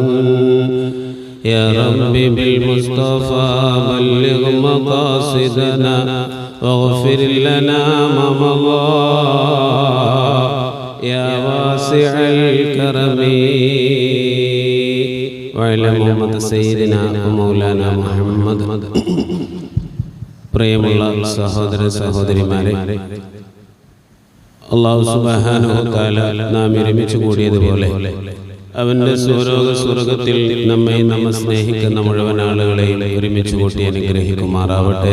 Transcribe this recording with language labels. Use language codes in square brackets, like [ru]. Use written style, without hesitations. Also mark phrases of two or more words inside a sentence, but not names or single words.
[ar] يا رب بالمصطفى بلغ مقاصدنا واغفر لنا ما مضى يا واسع الكرم. وعلى محمد سيدنا ومولانا محمد. [ml] പ്രിയമുള്ള സഹോദര സഹോദരിമാരെ, [ar] الله سبحانه وتعالى [ml] നാം ഒരുമിച്ച് കൂടിയതുപോലെ അവൻ്റെ സ്വർഗ്ഗത്തിൽ നമ്മെ സ്നേഹിക്കുന്ന മുഴുവൻ ആളുകളെയും ഒരുമിച്ച് കൂട്ടി അനുഗ്രഹിക്കുമാറാവട്ടെ.